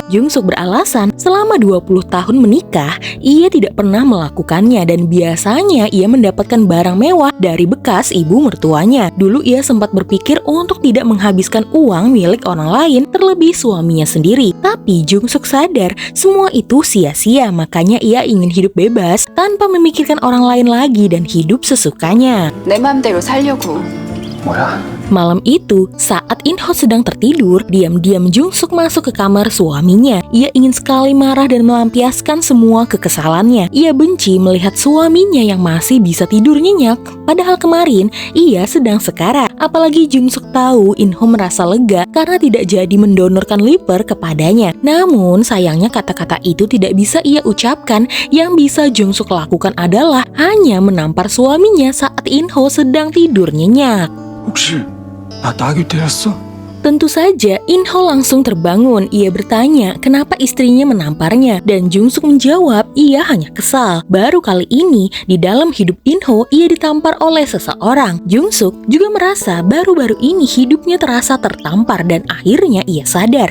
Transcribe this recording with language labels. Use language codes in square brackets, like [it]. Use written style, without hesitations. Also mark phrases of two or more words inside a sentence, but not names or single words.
[id] Jung Suk beralasan selama 20 tahun menikah, ia tidak pernah melakukannya dan biasanya ia mendapatkan barang mewah dari bekas ibu mertuanya. Dulu ia sempat berpikir untuk tidak menghabiskan uang milik orang lain, terlebih suaminya sendiri. Tapi Jung Suk sadar semua itu sia-sia, makanya ia ingin hidup bebas tanpa memikirkan orang lain lagi dan hidup sesukanya. [ko] 내 맘대로 살려고. 뭐야? [id] Malam itu, saat In Ho sedang tertidur, diam-diam Jung Suk masuk ke kamar suaminya. Ia ingin sekali marah dan melampiaskan semua kekesalannya. Ia benci melihat suaminya yang masih bisa tidur nyenyak, padahal kemarin ia sedang sekarat. Apalagi Jung Suk tahu In Ho merasa lega karena tidak jadi mendonorkan liver kepadanya. Namun sayangnya kata-kata itu tidak bisa ia ucapkan. Yang bisa Jung Suk lakukan adalah hanya menampar suaminya saat In Ho sedang tidur nyenyak. [ko] 혹시 나 낙이 되었어? [id] Tentu saja, In Ho langsung terbangun. Ia bertanya kenapa istrinya menamparnya dan Jung Suk menjawab ia hanya kesal. Baru kali ini di dalam hidup In Ho ia ditampar oleh seseorang. Jung Suk juga merasa baru-baru ini hidupnya terasa tertampar dan akhirnya ia sadar.